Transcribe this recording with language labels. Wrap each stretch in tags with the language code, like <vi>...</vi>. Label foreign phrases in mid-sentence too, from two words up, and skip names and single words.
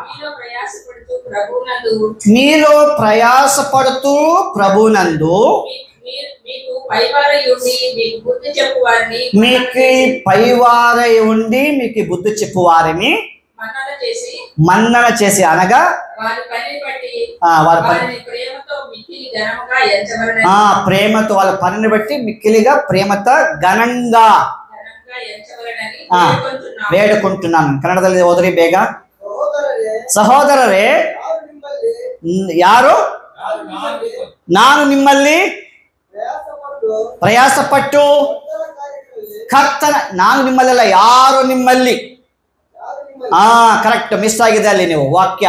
<te>మీలో ప్రయాసపడుతూ ప్రభునందు మీకు పైవారై ఉండి మీకు బుద్ధి చెప్పువారిని మన్నన చేసి అనగా ప్రేమతో వాళ్ళ పనిని బట్టి మిక్కిలిగా ప్రేమతో ఘనంగా వేడుకుంటున్నాను.</te> <kn>ಕನ್ನಡದಲ್ಲಿ ಓದ್ರಿ ಬೇಗ. ಸಹೋದರರೇ, ಯಾರು ನಾನು ನಿಮ್ಮಲ್ಲಿ ಪ್ರಯಾಸಪಟ್ಟು ಕರ್ತನ, ನಾನು ನಿಮ್ಮಲ್ಲೆಲ್ಲ ಯಾರು ನಿಮ್ಮಲ್ಲಿ, ಕರೆಕ್ಟ್, ಮಿಸ್ ಆಗಿದೆ ಅಲ್ಲಿ ನೀವು ವಾಕ್ಯ.</kn>